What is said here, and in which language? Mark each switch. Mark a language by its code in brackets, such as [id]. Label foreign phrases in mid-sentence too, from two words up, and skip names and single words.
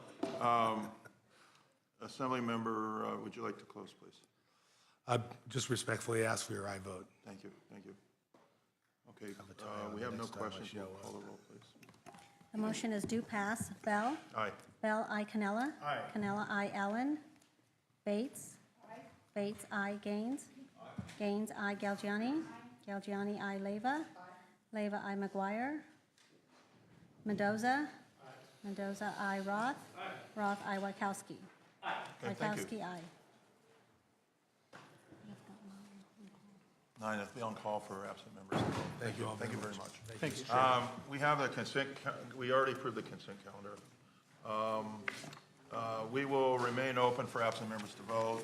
[en] Assembly member, would you like to close, please? I just respectfully ask for your aye vote. Thank you. Okay, we have no questions. We'll call the roll, please. The motion is due pass. Bell? Aye. Bell, I. Cannella? Aye. Cannella, I. Allen? Bates? Bates, I. Gaines? Gaines, I. Galgiani? Galgiani, I. Leyva? Leyva, I. McGuire? Mendoza? Mendoza, I. Roth? Roth, I. Wachowski? Okay, thank you. Wachowski, I. 9, if we on call for absent members. Thank you all Thank you very very much. much. Thank you. We have the consent, we already approved the consent calendar. We will remain open for absent members to vote.